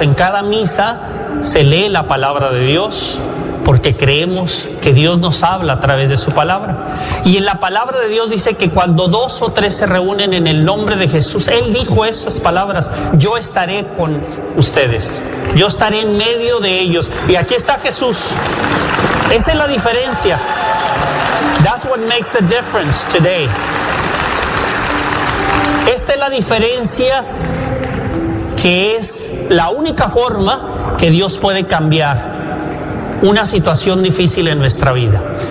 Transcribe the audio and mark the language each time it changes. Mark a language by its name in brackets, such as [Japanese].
[Spanish] En cada misa se lee la palabra de Dios, porque creemos que Dios nos habla a través de su palabra. Y en la palabra de Dios dice que cuando 2 o 3 se reúnen en el nombre de Jesús, Él dijo esas palabras: yo estaré con ustedes, yo estaré en medio de ellos. Y aquí está Jesús. Esa es la diferencia. [English] That's what makes the difference today. [Spanish] Esta es la diferencia, que es la única forma que Dios puede cambiar una situación difícil en nuestra vida.